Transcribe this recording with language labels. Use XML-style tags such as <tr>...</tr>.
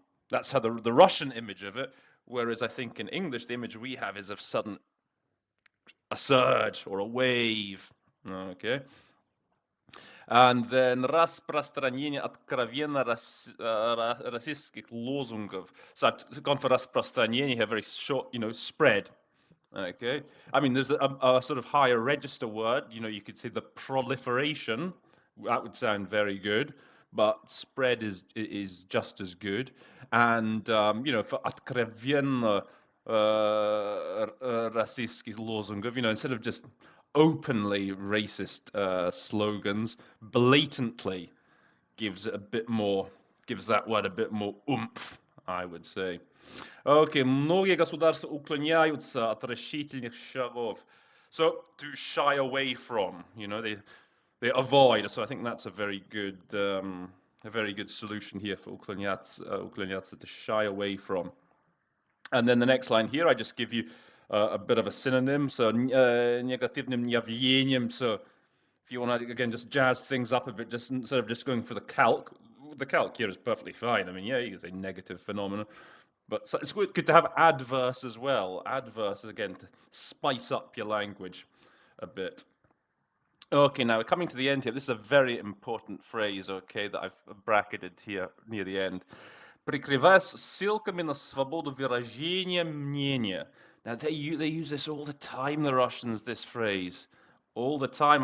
<en>That's how the Russian image of it, whereas I think in English the image we have is of a surge or a wave. Okay. And then</en> <ru>распространение откровенно расистских лозунгов.</ru> <en>So I've gone for распространение here, very short, spread. Okay. I mean, there's a sort of higher register word. You could say the proliferation. That would sound very good. But spread is just as good. And, for</en> <ru>откровенно расистских лозунгов,</ru> <en>instead of just openly racist slogans, blatantly gives that word a bit more oomph, I would say.</en> <ru>Okay, многие государства уклоняются от решительных шагов.</ru> <en>So, to shy away from, they avoid. So I think that's a very good solution here for уклоняться, to shy away from. And then the next line here, I just give you a bit of a synonym.</en> <ru>So негативным явлением.</ru> <en>So if you want to, again, just jazz things up a bit, just instead of just going for the calc here is perfectly fine. I mean, yeah, you can say negative phenomenon. But it's good to have adverse as well. Adverse, again, to spice up your language a bit. Okay, now we're coming to the end here. This is a very important phrase, okay, that I've bracketed here near the end.</en> <ru>Прикрываясь ссылками на свободу выражения мнения.</ru> <en>Now, they use this all the time, the Russians, this phrase. All the time.</en>